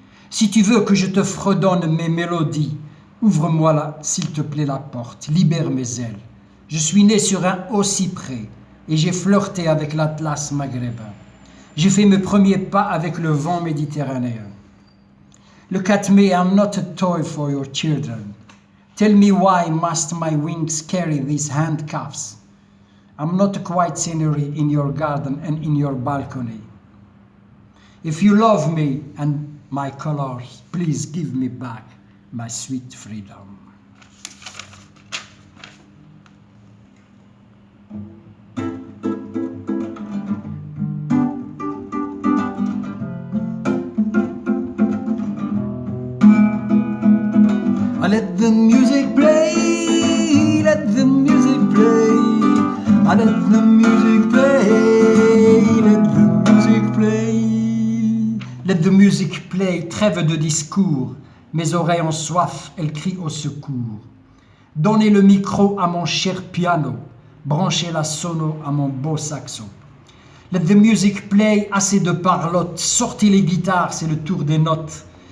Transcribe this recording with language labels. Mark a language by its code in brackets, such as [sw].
[fr] Si tu veux que je te fredonne mes mélodies, ouvre-moi là, s'il te plaît, la porte, libère mes ailes. Je suis né sur un haut cyprès et j'ai flirté avec l'Atlas maghrébin. J'ai fait mes premiers pas avec le vent méditerranéen. [en] Look at me, I'm not a toy for your children. Tell me why must my wings carry these handcuffs? I'm not a quiet scenery in your garden and in your balcony. If you love me and my colors, please give me back my sweet freedom. Let the music play, let the music play, let the music play, let the music play. Let the music play, [fr] trêve de discours, mes oreilles ont soif, elles crient au secours. Donnez le micro à mon cher piano, branchez la sono à mon beau saxo. [en] Let the music play, [fr] assez de parlotte, sortez les guitares, c'est le tour des notes.